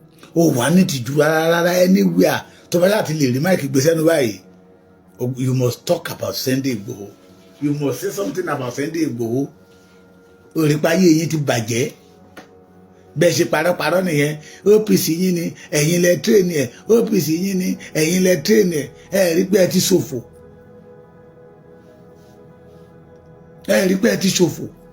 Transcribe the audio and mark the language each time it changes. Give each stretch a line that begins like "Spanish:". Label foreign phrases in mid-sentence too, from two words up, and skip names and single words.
Yoruba: ó wà ní tìjú rárá anywhere tó bá láti lè rí máìkì gbé sẹ́nu báyìí.
English: You must talk about Sunday Igboho. You must say something about Sunday Igboho.
Yoruba: Orípayé yín ti bàjẹ́. Bẹ́ẹ̀ ṣe parọ́parọ́ nìyẹn. OPC yín ni ẹ̀yin lẹ tírèènì ẹ̀. OPC yín ni ẹ̀yin lẹ tírèènì ẹ̀. Ẹ rí pé ẹ ti ṣòfò. Ẹ rí pé ẹ ti ṣòfò.